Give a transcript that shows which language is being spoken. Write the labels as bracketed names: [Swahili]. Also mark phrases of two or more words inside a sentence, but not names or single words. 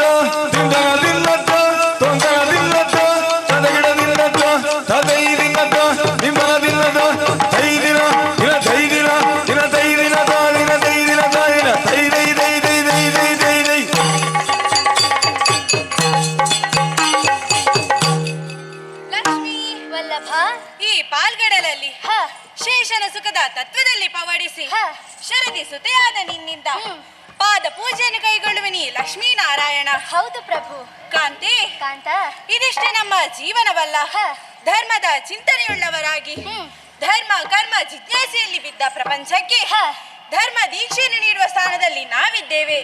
[Kannada] ದಿಂದಗದಿನ್ನತ್ತ ತೋಂದಗದಿನ್ನತ್ತ ತದಗಡದಿನ್ನತ್ತ ತದೈ ದಿನ್ನತ್ತ ನಿಮ್ಮನದಿನ್ನತ್ತ ತೈ ದಿನ ದಿನ ತೈ ದಿನ ದಿನ ತೈ ದಿನ ದಿನ ತೈ ದಿನ ದಿನ ತೈ ದೈ ದೈ ದೈ ದೈ ದೈ ದೈ ದೈ ಈ ಪಾಲ್ಗಡಲಲ್ಲಿ ಶೇಷನ ಸುಖದ ತತ್ವದಲ್ಲಿ ಪವಡಿಸಿ ಶರದಿ ಸುತೆಯಾದ ನಿನ್ನಿಂದ ಪಾದ ಪೂಜೆಯನ್ನು ಕೈಗೊಳ್ಳುವನಿ ಲಕ್ಷ್ಮೀನಾರಾಯಣ. ಹೌದು ಪ್ರಭು. ಕಾಂತಿ ಕಾಂತ, ಇದಿಷ್ಟೇ ನಮ್ಮ ಜೀವನವಲ್ಲ. ಧರ್ಮದ ಚಿಂತನೆಯುಳ್ಳವರಾಗಿ ಧರ್ಮ ಕರ್ಮ ಜಿಜ್ಞಾಸೆಯಲ್ಲಿ ಬಿದ್ದ ಪ್ರಪಂಚಕ್ಕೆ ಧರ್ಮ ದೀಕ್ಷೆಯನ್ನು ನೀಡುವ ಸ್ಥಾನದಲ್ಲಿ ನಾವಿದ್ದೇವೆ.